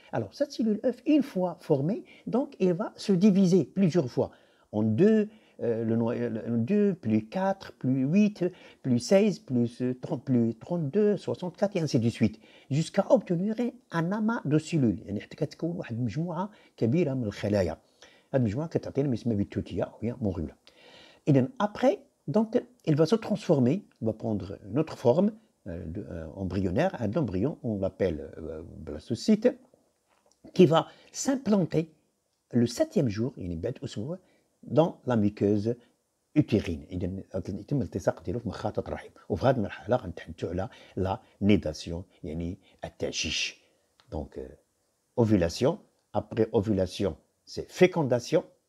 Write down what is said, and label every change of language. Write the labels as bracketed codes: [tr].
[fr] Alors cette cellule œuf, une fois formée, donc elle va se diviser plusieurs fois en deux, 2, plus 4, plus 8, plus 16, plus 30, plus 32, 64 et ainsi de suite, jusqu'à obtenir un amas de cellules. [ar] يعني حتى كتكون واحد المجموعة كبيرة من الخلايا. هذه المجموعة كتعطينا ما يسمى بالتوتية أو bien morula. [fr] Et après, donc, il va se transformer, il va prendre une autre forme embryonnaire, un embryon, on l'appelle blastocyte, qui va s'implanter le 7e jour, dans la muqueuse utérine. [ar] إذن يتم التصاق ديالو في مخاطة الرحم. وفي هذه المرحلة غنتحدثوا على لا نيداسيون يعني التعشيش. [fr] Donc ovulation, après ovulation, c'est fécondation.